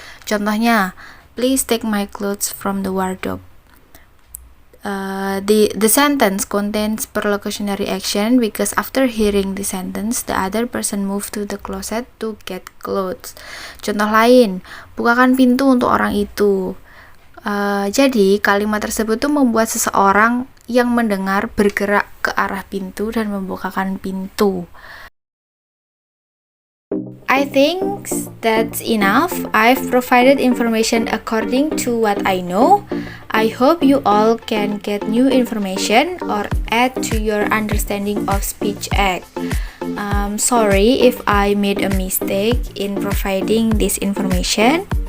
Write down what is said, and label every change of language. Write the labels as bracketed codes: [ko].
[id] Contohnya, [en] please take my clothes from the wardrobe. The sentence contains perlocutionary action because after hearing the sentence, the other person moved to the closet to get clothes. [id] Contoh lain, bukakan pintu untuk orang itu. Jadi kalimat tersebut tuh membuat seseorang yang mendengar bergerak ke arah pintu dan membukakan pintu. [en] I think that's enough. I've provided information according to what I know. I hope you all can get new information or add to your understanding of speech act. Sorry if I made a mistake in providing this information.